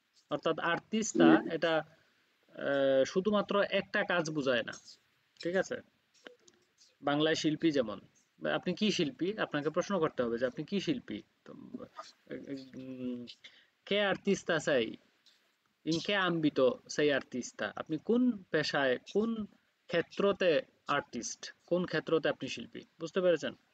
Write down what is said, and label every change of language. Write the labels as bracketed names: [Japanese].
[Bangla] অর্থাৎ আর্টিস্টা এটা শুধুমাত্র একটা কাজ বোঝায় না, ঠিক আছে? বাংলায় শিল্পী যেমন, আপনি কি শিল্পী, আপনাকে প্রশ্ন করতে হবে যে আপনি কি শিল্পী। [Italian] তো উম, কে আর্টিস্টা sei? In che ambito sei artista? [Bangla] আপনি কোন পেশায়, কোন ক্ষেত্রতে আর্টিস্ট, কোন ক্ষেত্রতে আপনি শিল্পী, বুঝতে পেরেছেন?